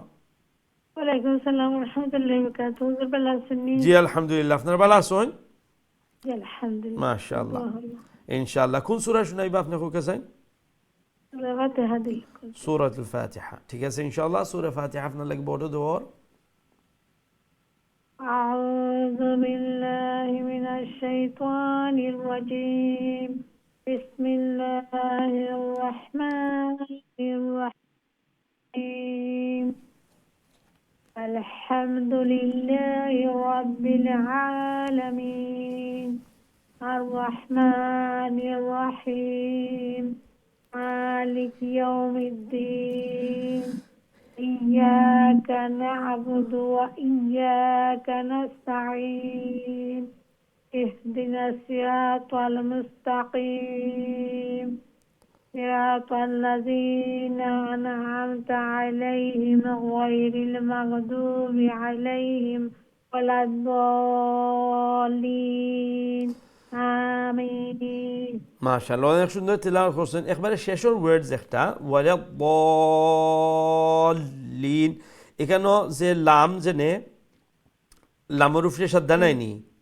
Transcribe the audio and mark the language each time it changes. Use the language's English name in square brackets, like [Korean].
[Bangla] ওয়ালাইকুম আসসালাম ওয়া রাহমাতুল্লাহি ওয়া বারাকাতুহু হুজুর ভালো আছেন জি আলহামদুলিল্লাহ আপনারা ভালো আছেন জি আলহামদুলিল্লাহ মাশাআল্লাহ ইনশাআল্লাহ কোন সূরা শুনাইবা আপনাকে কাছে সূরা ফাতিহা দিল সূরাতুল ফাতিহা ঠিক আছে ইনশাআল্লাহ সূরা ফাতিহা আপনার লাগি বড় দোয়ার [Arabic] أعوذ بالله من الشيطان الرجيم بسم الله الرحمن الرحيم الحمد لله رب العالمين الرحمن الرحيم مالك يوم الدين إياك نعبد وإياك نستعين اهدنا الصراط المستقيم صراط الذين أنعمت عليهم غير المغضوب عليهم ولا الضالين آمين [Bangla] মাশাআল্লাহ অনেক সুন্দর তিলাওয়াত করছেন একবারে শেষের ওয়ার্ডস একটা ওয়ালাদ-দাল্লিন এখানে যে লাম জেনে লামের উপরে সাদ্দা নাইনি